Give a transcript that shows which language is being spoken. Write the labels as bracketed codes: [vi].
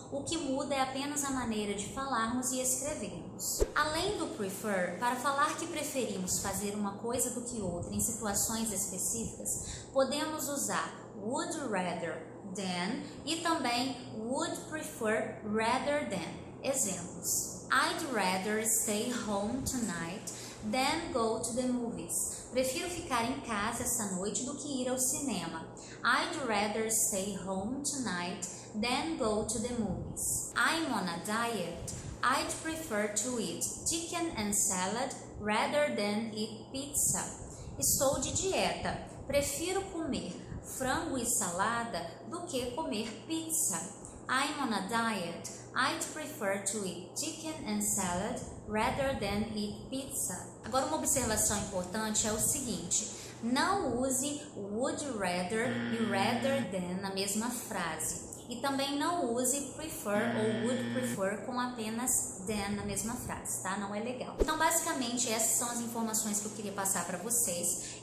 [pt] O que muda é apenas a maneira de falarmos e escrevermos. Além do prefer, para falar que preferimos fazer uma coisa do que outra em situações específicas, podemos usar would rather than e também would prefer rather than. [en] Exemplos: I'd rather stay home tonight than go to the movies. [pt] Prefiro ficar em casa esta noite do que ir ao cinema. [en] I'd rather stay home tonight than go to the movies. I'm on a diet. I'd prefer to eat chicken and salad rather than eat pizza. [pt] Estou de dieta. Prefiro comer frango e salada do que comer pizza. [en] I'm on a diet. I'd prefer to eat chicken and salad rather than eat pizza. [pt] Agora, uma observação importante é o seguinte: não use would rather e rather than na mesma frase. E também não use prefer ou would prefer com apenas than na mesma frase, tá? Não é legal. Então, basicamente, essas são as informações que eu queria passar para vocês.